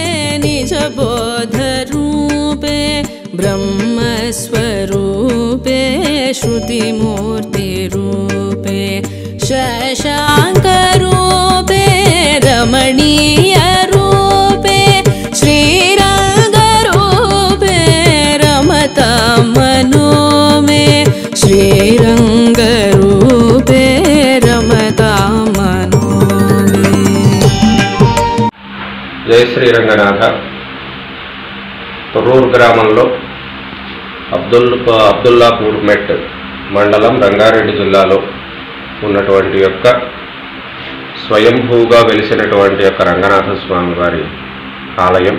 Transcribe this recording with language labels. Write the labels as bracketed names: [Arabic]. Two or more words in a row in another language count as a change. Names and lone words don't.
[Sanskrit] निजबोधरूपे ब्रह्मस्वरूपे श्रुतिमूर्तिरूपे शशाङ्करूपे रमणीयरूपे श्रीरङ्गरूपे रमता मनो मे श्रीरङ्गरूपे रमता मनो मे. जय श्री रंगनाथ. [Telugu] తొర్రూరు గ్రామంలో అబ్దుల్లాపూర్ మెట్ మండలం రంగారెడ్డి జిల్లాలో ఉన్నటువంటి యొక్క స్వయంభూగా వెలిసినటువంటి యొక్క రంగనాథ స్వామి వారి ఆలయం.